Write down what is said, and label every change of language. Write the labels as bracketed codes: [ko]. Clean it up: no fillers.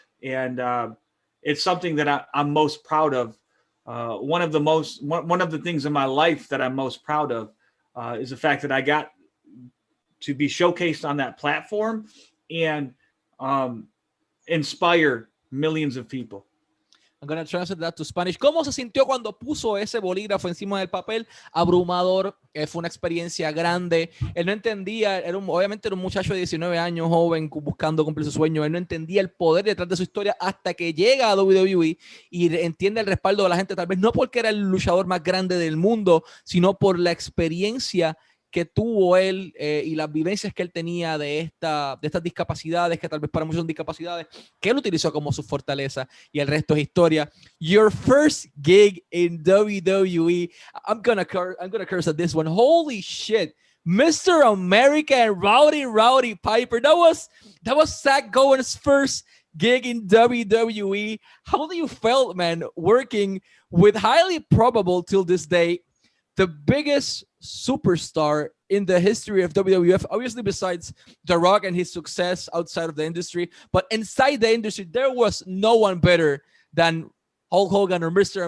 [en] And it's something that I'm most proud of. One of the things in my life that I'm most proud of is the fact that I got to be showcased on that platform and inspire millions of people. I'm going to translate that to Spanish. [es] ¿Cómo se sintió cuando puso ese bolígrafo encima del papel? Abrumador, fue una experiencia grande. Él no entendía, obviamente era un muchacho de 19 años, joven, buscando cumplir su sueño. Él no entendía el poder detrás de su historia hasta que llega a WWE y entiende el respaldo de la gente, tal vez no porque era el luchador más grande del mundo, sino por la experiencia que tuvo él y las vivencias que él tenía de estas discapacidades, que tal vez para muchos son discapacidades, que él utilizó como su fortaleza, y el resto es historia. [en] Your first gig in WWE, I'm gonna curse at this one. Holy shit, Mr. America and Rowdy Piper. That was Zach Gowen's first gig in WWE. How do you felt, man, working with highly probable till this day the biggest superstar in the history of WWF, obviously besides The Rock and his success outside of the industry, but inside the industry, there was no one better than Hulk Hogan or Mr.